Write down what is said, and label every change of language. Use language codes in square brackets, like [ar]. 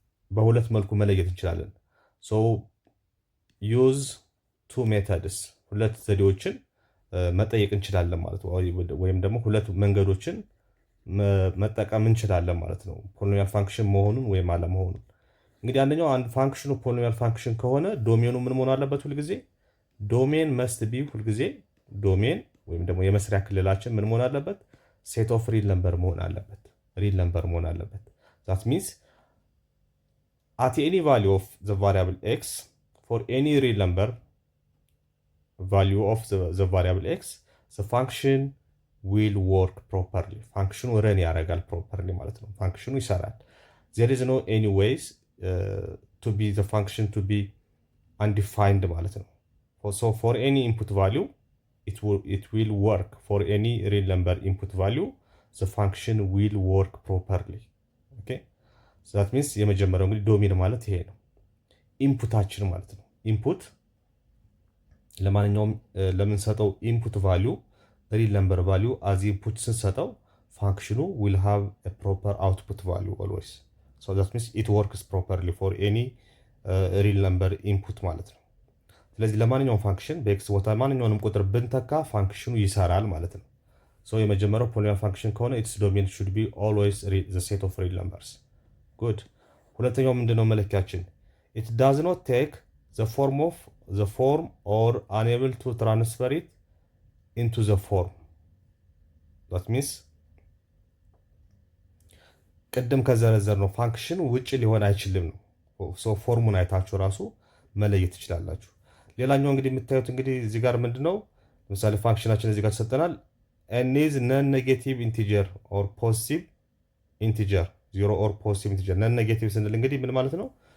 [am] በሁለት መልኩ መለየት እንችላለን። [en] ዩዝ ቱ ሜተድስ [am] ሁለት ዘዴዎችን መጠየቅ እንችላለን ማለት ነው። ወይም ደግሞ ሁለት መንገዶችን መጠቀም እንችላለን ማለት ነው ፖሊኖሚያል ፋንክሽን መሆኑን ወይም አለመሆኑን። እንግዲህ አንደኛው አንድ ፋንክሽኑ ፖሊኖሚያል ፋንክሽን ከሆነ ዶሜኑ ምን መሆን አለበት? ሁልጊዜ ዶሜን መስት ቢ ሁልጊዜ ዶሜን ወይም ደግሞ የመስሪያ ክልላችን ምን መሆን አለበት? [en] ሴት ኦፍ ሪል ነምበር [am] መሆን አለበት። ሪል ነምበር መሆን አለበት። [en] ዛት ሚንስ at any value of the variable x for any real number value of the variable x the function will work properly. [am] ፋንክሽኑ ረን ያደርጋል ፕሮፐርሊ ማለት ነው። ፋንክሽኑ ይሰራል። [en] there is no any ways to be the function to be undefined [am] ማለት ነው። [en] so for any input value it will work. for any real number input value the function will work properly. okay so that means [am] የመጀመሪያው እንግዲህ ዶሜን ማለት ይሄ ነው። ኢንፑታችን ማለት ነው። ኢንፑት ለማንኛውም ለምንሰጠው ኢንፑት ቫልዩ [en] ሪል ነምበር ቫልዩ አዝ ኢንፑት [am] ስንሰጠው ፋንክሽኑ [en] will have a proper output value always. so that means it works properly for any real number input [am] ማለት ነው። ስለዚህ ለማንኛውም ፋንክሽን በኤክስ ቦታ ማንኛውንም ቁጥር ብንተካ ፋንክሽኑ ይሰራል ማለት ነው። የመጀመሪያው ፖሊኖሚያል ፋንክሽን ከሆነ [en] its domain should be always the set of real numbers. [am] good ሁለተኛው ምንድነው መለኪያችን? [en] it does not take the form or unable to transfer it into the form. that means [am] ቅድም ከዘረዘር ነው ፋንክሽን ውጭ ሊሆን አይችልም ነው። ፎርሙን አይታችሁ ራሱ መለየት ትችላላችሁ። ሌላኛው እንግዲህ የምታዩት እንግዲህ እዚህ ጋር ምንድነው ለምሳሌ ፋንክሽናችን እዚህ ጋር ተሰጠናል [en] n is non-negative integer or positive integer 0 or positive integer non [am] negative ስንል እንግዲህ ምን ማለት ነው?